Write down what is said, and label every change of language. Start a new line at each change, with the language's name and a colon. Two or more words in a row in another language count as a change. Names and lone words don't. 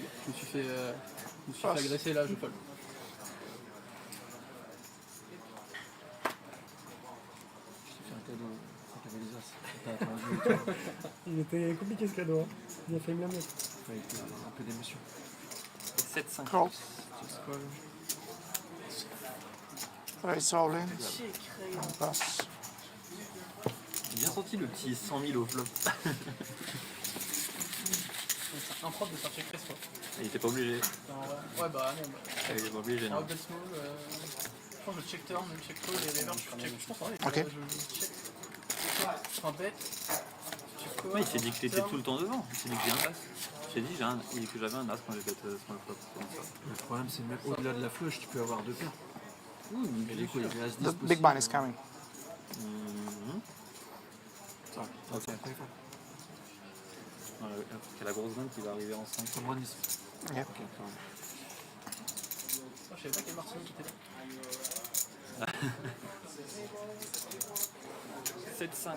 French: Je me suis fait agresser là, je fold. Je t'ai fait un cadeau. T'avais les as. T'as attendu. Il était compliqué ce cadeau, hein. Il a failli me la mettre. Fallait un peu d'émotion. 7-5. Call.
English: Just call. Raise all in. Pass.
French: J'ai bien senti le petit 100 000 au flop. C'est impropre de faire
English: check raise
French: quoi. Il était pas obligé. Ouais, bah non. Il était pas obligé, En non.
English: bet small,
French: je pense que je
English: check turn,
French: je
English: check call,
French: les rivers, je check. Je pense en vrai, Ok. je check. Un bet.
English: Check call.
French: Ouais, il s'est dit que t'étais turn. tout le temps devant. Il s'est dit que j'ai un as. J'ai dit que j'avais un as quand j'ai bet sur le flop. Comme ça. Le problème, c'est même au-delà de la flush, tu peux avoir deux paires. Il y a quoi, il y avait as 10 The possible.
English: big blind is coming.
French: Ça, Ok. c'est après, Voilà, il y a la grosse dame qui va arriver en 5. Comme moi, Nice. Yeah. Ok, pardon. Ah, je savais pas quel Martini qui était là. 7-5.